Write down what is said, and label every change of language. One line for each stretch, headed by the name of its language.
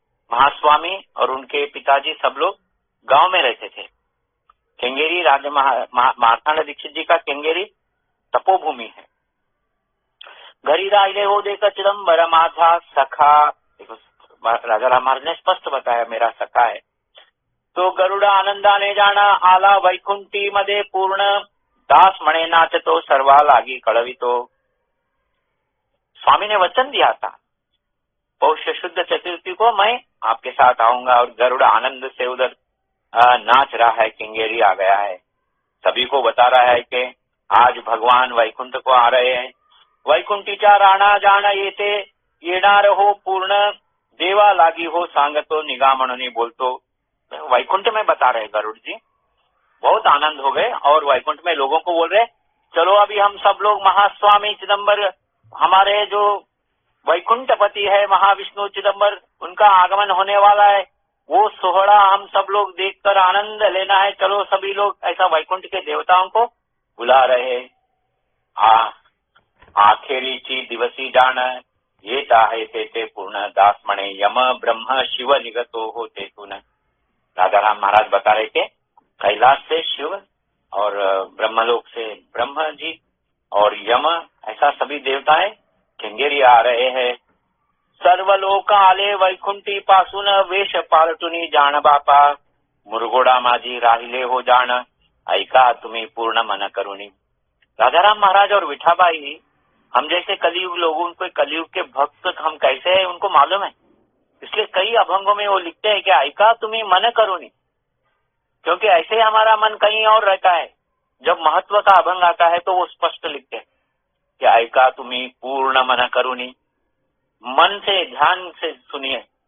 Hindi: महास्वामी और उनके पिताजी सब लोग गांव में रहते थे। केंगेरी राजा मार्तांड दीक्षित जी का केंगेरी तपोभूमि है।
Marathi: घरी राहिले हो देख चिदंबर माझा सखा,
Hindi: देखो राजा राम महाराज ने स्पष्ट बताया मेरा सखा है।
Marathi: तो गरुडा आनंदाने जाना आला वैकुंठी मध्ये पूर्ण, दास मणे नाचतो सर्वा लागी कळवितो।
Hindi: स्वामी ने वचन दिया था, पौष शुद्ध चतुर्थी को मैं आपके साथ आऊंगा, और गरुड़ आनंद से उधर नाच रहा है, केंगेरी आ गया है। सभी को बता रहा है कि आज भगवान वैकुंठ को आ रहे हैं।
Marathi: वैकुंठीचा राणा जाण येते येणार हो पूर्ण, देवा लागी हो सांगतो निगा म्हणून बोलतो।
Hindi: वैकुंठ में बता रहे गरुड़ जी, बहुत आनंद हो गए और वैकुंठ में लोगों को बोल रहे, चलो अभी हम सब लोग महास्वामी चिदंबर, हमारे जो वैकुंठपति है महाविष्णु चिदंबर, उनका आगमन होने वाला है, वो सोहरा हम सब लोग देखकर आनंद लेना है। चलो सभी लोग, ऐसा वैकुंठ के देवताओं को बुला रहे।
Marathi: आखेरीची दिवसी जाण येत आहे तेथे पूर्ण, दास म्हणे यम ब्रह्म शिव निगतो हो तेथून।
Hindi: राजा राम महाराज बता रहे थे कैलाश से शिव और ब्रह्मलोक से ब्रह्मा जी और यम, ऐसा सभी देवताएं केंगेरी आ रहे हैं।
Marathi: सर्वलोक आले वैकुंठी पासून वेश पालटुनी जाण बापा, मुरगोडा माझी राहिले हो जाण, ऐका तुम्ही पूर्ण मन करुणी।
Hindi: राजाराम महाराज और विठाबाई, हम जैसे कलयुग लोगों को, कलयुग के भक्त हम कैसे हैं उनको मालूम है, इसलिए कई अभंगों में वो लिखते हैं कि
Marathi: ऐका तुम्ही मन करुणी,
Hindi: क्योंकि ऐसे हमारा मन कहीं और रहता है। जब महत्व का अभंग आता है तो वो स्पष्ट लिखते हैं कि
Marathi: ऐका तुम्ही पूर्ण मन करुणी,
Hindi: मन से ध्यान से सुनिए।